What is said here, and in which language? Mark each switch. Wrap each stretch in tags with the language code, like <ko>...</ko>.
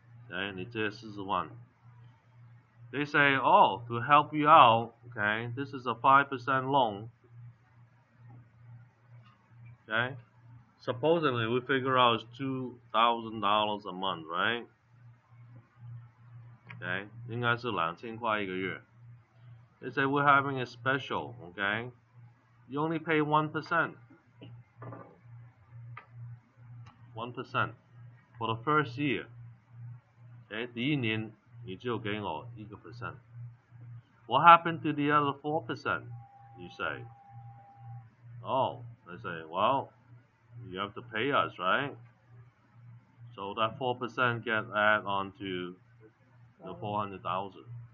<en>Okay,</en> <zh>你借40万.</zh> <en>They say, oh, to help you out, okay, this is a 5% loan. Okay. Supposedly, we figure out it's $2,000 a month, right?</en> <zh>Okay, 应该是2000块一个月.</zh> <en>They say we're having a special, okay? You only pay 1%. 1% for for the first year.</en> <zh>Okay, 第一年你只有给我1%.</zh> <en>What happened to the other 4%? You say. Oh, they say, well, you have to pay us, right? So that 4% get added onto the 400,000.</en>